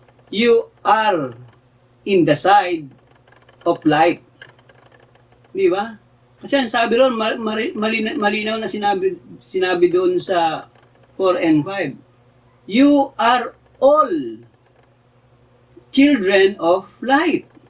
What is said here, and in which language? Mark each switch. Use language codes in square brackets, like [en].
[en] You are in the side of light. [tl] Di ba? Kasi ang sabi ron, malinaw na sinabi doon sa 4 and 5. [en] You are all children of light.